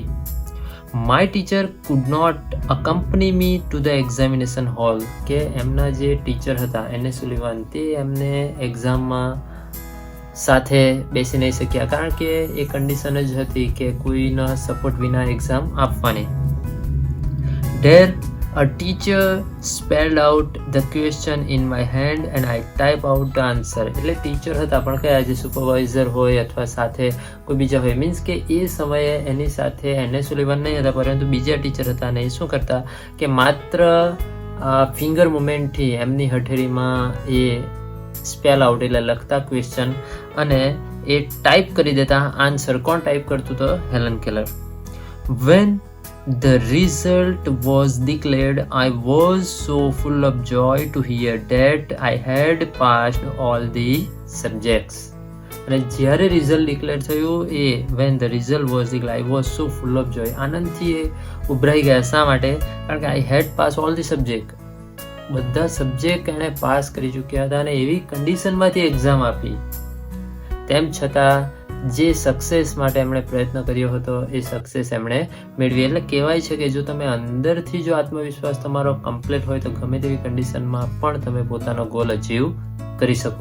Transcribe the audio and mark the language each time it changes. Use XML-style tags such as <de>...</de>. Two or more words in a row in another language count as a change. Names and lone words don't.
<en>My teacher could not accompany me to the examination hall.</en> <gu>કે એમના જે ટીચર હતા એને સુલિવાન, તે એમને એક્ઝામમાં સાથે બેસી નહીં શક્યા, કારણ કે એ કન્ડિશન જ હતી કે કોઈના સપોર્ટ વિના એક્ઝામ આપવાની.</gu> <en>There a teacher spelled out the question in my hand and I type out the answer.</en> <gu>એટલે ટીચર હતા પણ કયા, જે સુપરવાઇઝર હોય અથવા સાથે કોઈ બીજા હોય, મીન્સ કે એ સમયે એની સાથે એને સુલિવાન નહીં હતા, પરંતુ બીજા ટીચર હતા, અને એ શું કરતા કે માત્ર</gu> <en>finger movement</en> <gu>એમની હથેળીમાં એ</gu> <en>spell out</en> <gu>એટલે લખતા ક્વેશ્ચન, અને એ ટાઈપ કરી દેતા આન્સર. કોણ ટાઈપ કરતું તો? હેલન કેલર.</gu> <en>When the result was declared, I was so full of joy to hear that I had passed all the subjects. અને જ્યારે રિઝલ્ટ ડિક્લેર થયું when the result was declared, I was so full of joy.</en> <gu>આનંદથી એ ઉભરાઈ ગયા. શા માટે? કારણ કે</gu> <en>I had passed all the subject.</en> <gu>બધા સબ્જેક્ટ એણે પાસ કરી ચૂક્યા હતા, અને એવી કન્ડિશનમાંથી એક્ઝામ આપી. તેમ છતાં જે સક્સેસ માટે એમણે પ્રયત્ન કર્યો હતો એ સક્સેસ એમણે મેળવી. એટલે કહેવાય છે કે જો તમે અંદરથી જો આત્મવિશ્વાસ તમારો કમ્પ્લીટ હોય તો ગમે તેવી કન્ડિશનમાં પણ તમે પોતાનો</gu> <en>goal achieve</en> <gu>કરી શકો.</gu>